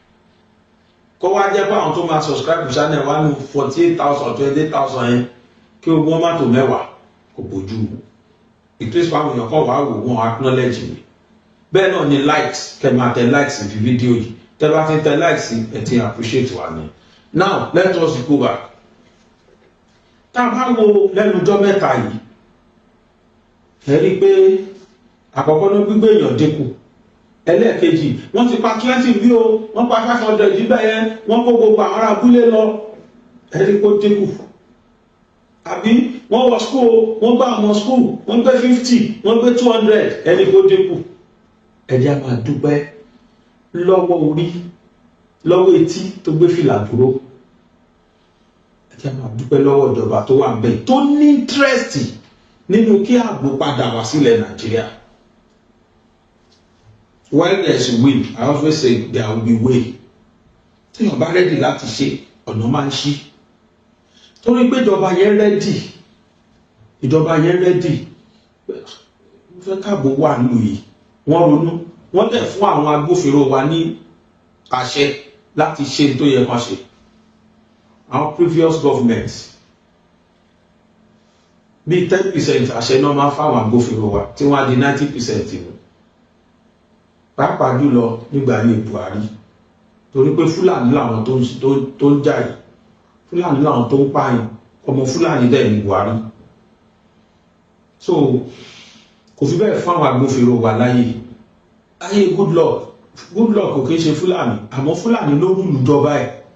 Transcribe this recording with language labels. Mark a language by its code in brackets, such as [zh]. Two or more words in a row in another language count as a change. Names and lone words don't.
[yo] Kó wá jẹ́ pé àwọn tó máa [en] subscribe channel [yo] wa ní 48,000 28,000 yẹn kí ogun má tó 10 kò bójú mu. Ìtúnṣe àwọn èèyàn kan wà wò wọ́n acknowledge mi. Bẹ́ẹ̀ náà ni likes, kẹ́ máa tẹ likes fi fídíò yìí. Tẹ́ bá ti tẹ likes ẹ ti appreciate wa ni. [en] Now let us go back. [yo] Tá a bá wo lẹ́nu ọjọ́ mẹ́ta yìí, ẹ rí pé àkọ́kọ́ ní gbígbé èèyàn dínkù. Ẹlẹ́ẹ̀kejì, wọ́n ti pa 20 bí o, wọ́n pa 500 jí bẹ́ẹ̀, wọ́n kó gbogbo àwọn ará abúlé lọ. Ẹ rí pé ó dínkù. Àbí wọ́n wọ school, wọ́n gbá àwọn school, wọ́n gbé 50, wọ́n gbé 200, ẹ rí pé ó dínkù. Ẹ jẹ́ á máa dúpẹ́ lọ́wọ́ orí, lọ́wọ́ etí tó gbé fìlà dúró. Ẹ jẹ́ á máa dúpẹ́ lọ́wọ́ ìjọba tó wà ńbẹ̀ tó ní interest nínú kí ààbò padà wá sílẹ̀ Nàìjíríà. [en] While there is will, I always say there will be way. [yo] Téèyàn bá rẹ́dì láti ṣe, ọ̀nà máa ń ṣí. Torí pé ìjọba yẹn rẹ́dì, wọ́n fẹ́ káàbò wà nílùú yìí. Wọ́n ronú, wọ́n dẹ̀ fún àwọn agbófinró wa ní àṣẹ láti ṣe tó yẹ kán ṣe. Àwọn [en] previous governments [yo] bí 10% àṣẹ náà máa fáwọn agbófinró wa tí wọ́n á di 90% nù pàápàá jùlọ nígbà ayé Buhari torí pé Fúlàní làwọn tó ń jà yìí, Fúlàní làwọn tó ń pààyàn, ọmọ Fúlàní dẹ̀ ní Buhari. So kò fi bẹ́ẹ̀ fáwọn agbófinró wa láyé Goodluck kò kí ń ṣe Fúlàní, àmọ́ Fúlàní ló rúlù jọba ẹ̀.